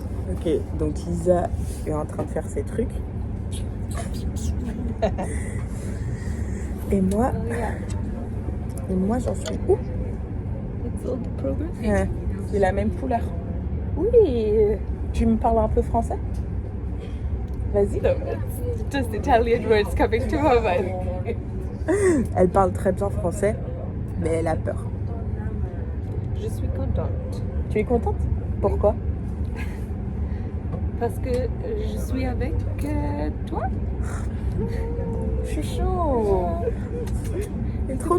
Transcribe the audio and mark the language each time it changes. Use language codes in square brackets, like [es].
[fr] Ok, donc Lisa est en train de faire ses trucs. Et moi, j'en suis où? [en] It's all the progress. [fr] C'est la même couleur. Oui. Tu me parles un peu français? Vas-y. [en] No, it's just Italian words coming to my mind. [fr] Elle parle très bien français, mais elle a peur. Je suis contente. Tu es contente? Pourquoi? Parce que je suis avec toi. Je suis chaud. T'es trop